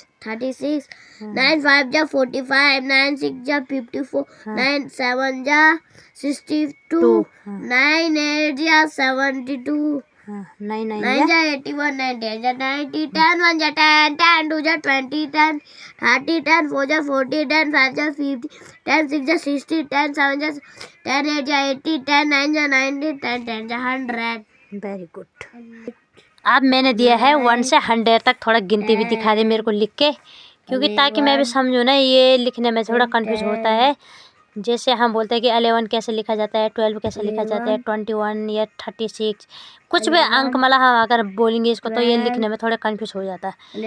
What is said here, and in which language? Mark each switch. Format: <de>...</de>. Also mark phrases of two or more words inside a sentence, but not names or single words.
<hi>36, 9 5 जा 45, 9 6 जा 54, 9 7 जा 62, 9 8 जा 72, हाँ 9 9 9 जा 81, 9 10 जा 90, 10 1 जा 10, 10 2 जा 20, 10 30, 10 4 जा 40, 10 5 जा 50, 10 6 जा 60, 10 7 जा 10 8 जा 80, 10 9 जा 90, 10 10 जा 100।</hi> <en>very good.</en> <hi>अब मैंने दिया है 1 से 100 तक, थोड़ा गिनती भी दिखा दे मेरे को लिख के, क्योंकि ताकि मैं भी समझूँ ना, ये लिखने में थोड़ा कंफ्यूज होता है। जैसे हम बोलते हैं कि 11 कैसे लिखा जाता है, 12 कैसे लिखा जाता है, 21 या 36, कुछ भी अंक मतलब हम अगर बोलेंगे इसको तो ये लिखने में थोड़ा कंफ्यूज हो जाता है।</hi>